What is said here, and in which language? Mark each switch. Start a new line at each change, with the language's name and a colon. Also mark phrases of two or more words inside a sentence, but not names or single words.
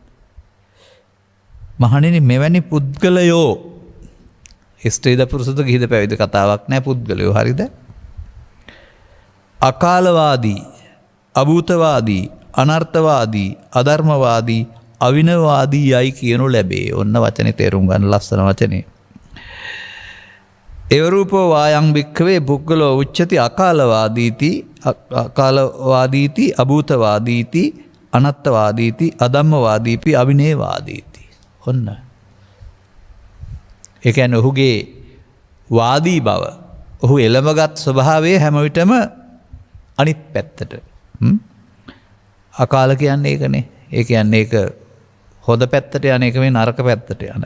Sinhala: මහණෙනි මෙවැනි පුද්ගලයෝ ස්ත්‍රීද පුරුෂද ගිහිද පැවිදි කතාවක් නෑ පුද්ගලයෝ හරිද? අකාලවාදී අභූතවාදී අනර්ථවාදී අධර්මවාදී අවිනවාදී යයි කියනු ලැබේ. ඔන්න වචනේ තේරුම් ගන්න ලස්සන වචනේ.
Pali: එවරූපෝ වායං භික්ඛවේ පුද්ගලෝ උච්චති අකාලවාදීති අභූතවාදීති අනත්තවාදීති අධම්මවාදීපි අවිනේවාදීති.
Sinhala: ඔන්න ඒ කියන්නේ ඔහුගේ වාදී බව ඔහු එළඹගත් ස්වභාවය හැම විටම අනිත් පැත්තට. අකාල කියන්නේ ඒකනේ. ඒ කියන්නේ ඒක හොඳ පැත්තට යන එක මේ නරක පැත්තට යන.